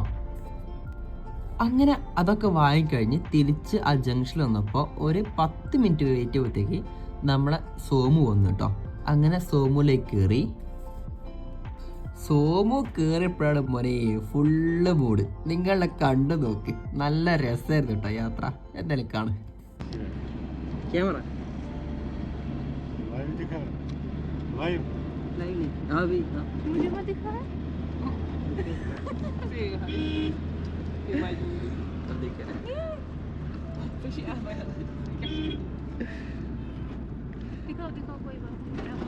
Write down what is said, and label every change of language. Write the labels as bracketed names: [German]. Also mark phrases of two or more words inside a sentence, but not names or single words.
[Malayalam] അങ്ങനെ അതൊക്കെ വാങ്ങിക്കഴിഞ്ഞ് തിരിച്ച് ആ ജംഗ്ഷനിൽ വന്നപ്പോൾ ഒരു 10 മിനിറ്റ് വെയിറ്റ് ചെയ്യുമ്പോഴത്തേക്ക് നമ്മളെ സോമു വന്നു കേട്ടോ. അങ്ങനെ സോമുലേക്ക് കയറി. സോമു കയറിയപ്പോഴാണ് മോനെ ഫുള്ള് മൂഡ്. നിങ്ങളെ കണ്ടു നോക്ക്, നല്ല രസമായിരുന്നു കേട്ടോ യാത്ര. എന്തായാലും കാണും. ക്യാമറ [Hindi] मुझे मत दिखा है। दिखाओ कोई बात नहीं।